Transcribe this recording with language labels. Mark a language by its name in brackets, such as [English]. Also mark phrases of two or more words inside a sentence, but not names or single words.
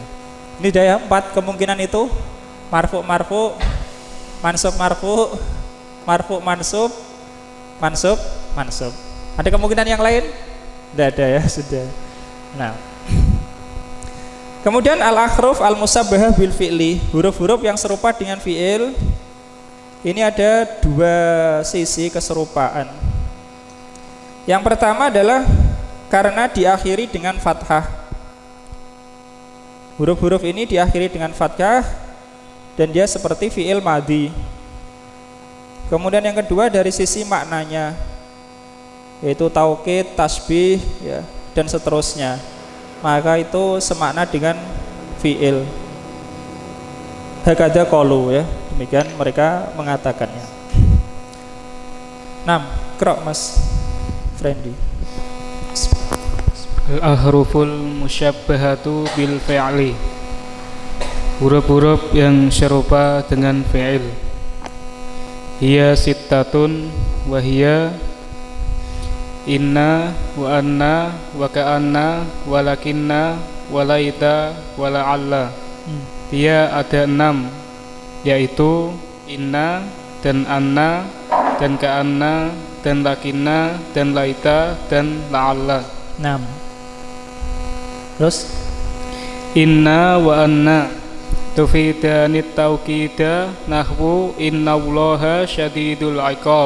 [Indonesian] Ini ada 4 kemungkinan itu: marfu mansub, marfu mansub, mansub. Ada kemungkinan yang lain? Tidak ada ya, sudah. Nah, kemudian [Arabic] الأحرف المشبهة بالفعل, [Indonesian] huruf-huruf yang serupa dengan fi'il. Ini ada dua sisi keserupaan. Yang pertama adalah karena diakhiri dengan fathah. Huruf-huruf ini diakhiri dengan fathah dan dia seperti fi'il madhi. Kemudian yang kedua dari sisi maknanya, yaitu taukid, tasbih ya, dan seterusnya. Maka itu semakna dengan fi'il. [Arabic] هكذا قالوا ya. [Indonesian] Demikian mereka mengatakannya. 6. Qra' Mas Friendly. [Arabic] الأحرف المشبهة بالفعل, [Indonesian] huruf-huruf yang serupa dengan fi'il. [Arabic] هي ستة وهي إن وأن وكأن ولكن وليت ولعل. [Indonesian] Dia ada 6, yaitu inna dan anna dan ka'anna dan lakinna dan laita dan la'alla. 6. Terus [Arabic] إن وأن تفيدان التوكيد نحو إن الله شديد العقاب.